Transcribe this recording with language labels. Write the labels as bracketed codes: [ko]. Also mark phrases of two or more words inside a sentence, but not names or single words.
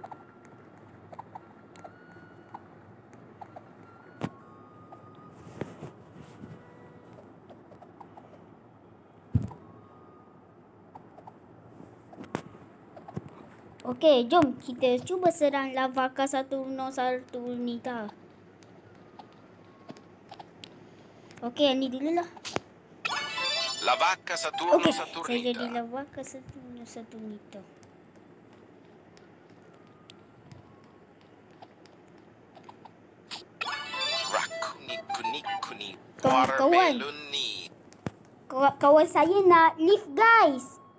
[ms] Okey, jom kita cuba serang Lavaka Saturno Saturnita. Okey, yang ni dululah. La vacca Saturno Okey, saya jadi Saturnita. Lavaka Saturno Saturnita. Kawan-kawan. Warbeluni. Kawan saya nak [en] lift guys.